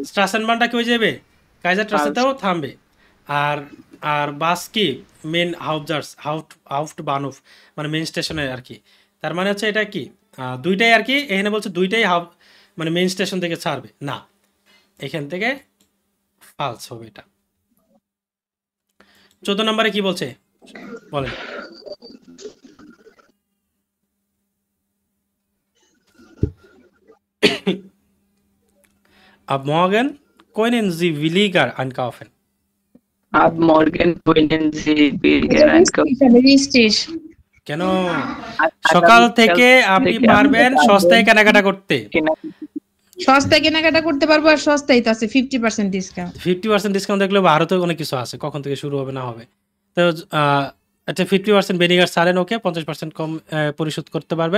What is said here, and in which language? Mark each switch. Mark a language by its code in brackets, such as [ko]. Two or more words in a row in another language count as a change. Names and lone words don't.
[bn] স্ট্রাসেনবানটা কি হয়ে যাবে, কাইজার ট্রাসেতেও থামবে। আর আর বাস কি মেন হাউফট বানুফ মানে [en] main station [bn] আর কি। তার মানে হচ্ছে এটা কি দুইটাই আর কি, এখানে বলছে দুইটাই মানে [en] main station [bn] থেকে ছাড়বে না, এখান থেকে ফালস হবে এটা। 14 নম্বরে কি বলছে বলেন? [de] Ab morgen können Sie williger einkaufen. Ab morgen können Sie billiger [bn] এটা [de] einkaufen. রিস্টিস [bn] কেন? আগামীকাল সকাল থেকে আপনি থেকে পারবেন আপনি সস্তায় কেনাকাটা করতে। সস্তায় কেনাকাটা করতে পারবো, আর সস্তায় তো আছে 50% ডিসকাউন্ট। 50% ডিসকাউন্ট দেখলে আরো তো অনেক কিছু আছে, কখন থেকে শুরু হবে না হবে। তো আচ্ছা 50% [de] weniger zahlen [bn] ওকে 50% কম পরিশোধ করতে পারবেন।